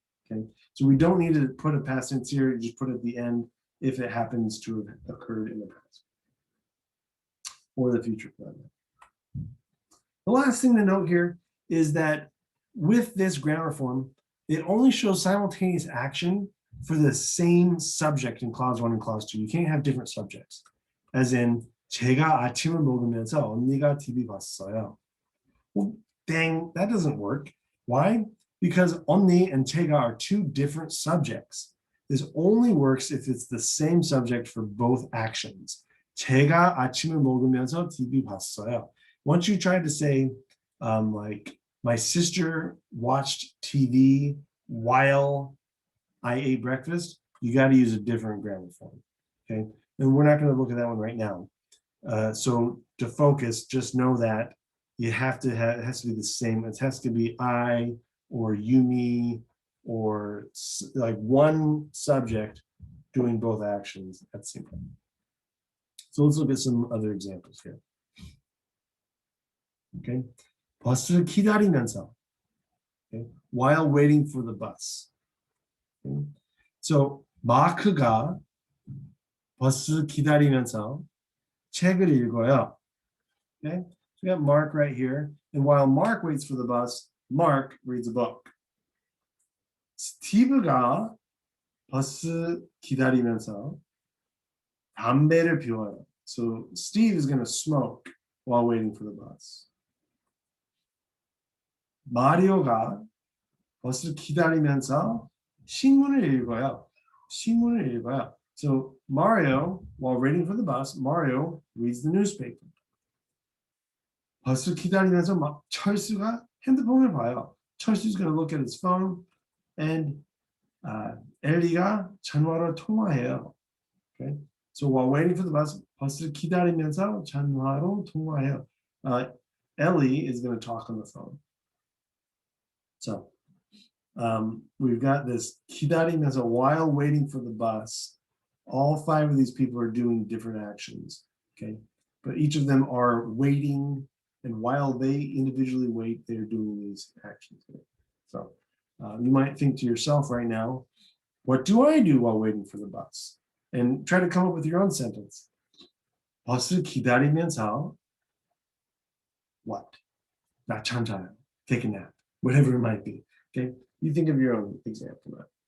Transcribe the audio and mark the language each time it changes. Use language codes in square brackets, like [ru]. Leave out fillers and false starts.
[en] Okay, so we don't need to put a past tense here. You just put it at the end if it happens to have occurred in the past or the future. The last thing to note here is that with this grammar form, it only shows simultaneous action for the same subject in clause 1 and clause 2. You can't have different subjects. As in, [ko] 제가 아침을 먹으면서 언니가 TV 봤어요. [en] Well, dang, that doesn't work. Why? Because 언니 and 제가 are two different subjects. This only works if it's the same subject for both actions. [ko] 제가 아침을 먹으면서 TV 봤어요. [en] Once you try to say, like, my sister watched TV while I ate breakfast, you got to use a different grammar form. Okay, and we're not going to look at that one right now. So to focus, just know that you have to have, it has to be the same. It has to be I or Yumi or like one subject doing both actions at the same time. So let's look at some other examples here. [ko] Okay, 버스를 기다리면서. [en] Okay, while waiting for the bus. Okay. [ko] So 마크가 버스 기다리면서 책을 읽어요. [en] Okay, so we got Mark right here, and while Mark waits for the bus, Mark reads a book. [ko] 스티브가 버스 기다리면서 담배를 피워요. [en] So Steve is going to smoke while waiting for the bus. [ko] 마리오가 버스를 기다리면서 신문을 읽어요. 신문을 읽어요. [en] So Mario, while waiting for the bus, Mario reads the newspaper. [ko] 버스를 기다리면서 철수가 핸드폰을 봐요. [en] 철수's going to look at his phone, and [ko] 엘리가 전화로 통화해요. [en] Okay, so while waiting for the bus, [ko] 버스를 기다리면서 전화로 통화해요. [en] Ellie is going to talk on the phone. So we've got this 기다리면서 while waiting for the bus. All 5 of these people are doing different actions. Okay, but each of them are waiting, and while they individually wait, they're doing these actions. So you might think to yourself right now, what do I do while waiting for the bus? And try to come up with your own sentence. [ko] 버스를 기다리면서 [en] what? [ko] 낮잠 자요. [en] Take a nap. Whatever it might be. Okay, you think of your own example.